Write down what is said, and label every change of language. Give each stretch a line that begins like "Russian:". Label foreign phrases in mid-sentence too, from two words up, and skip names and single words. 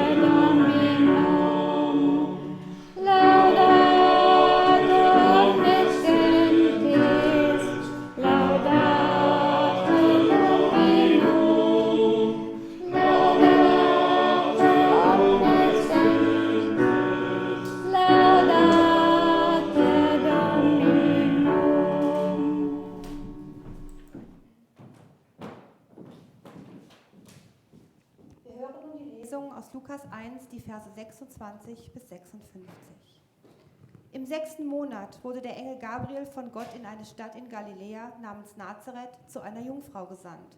Latin: Dominum, laudate omnes gentes, laudate Dominum, laudate omnes gentes, laudate Dominum.
German: Wir hören nun die Lesung aus Lukas 1, die Verse 26 bis 56. Im 6. Monat wurde der Engel Gabriel von Gott in eine Stadt in Galiläa namens Nazareth zu einer Jungfrau gesandt.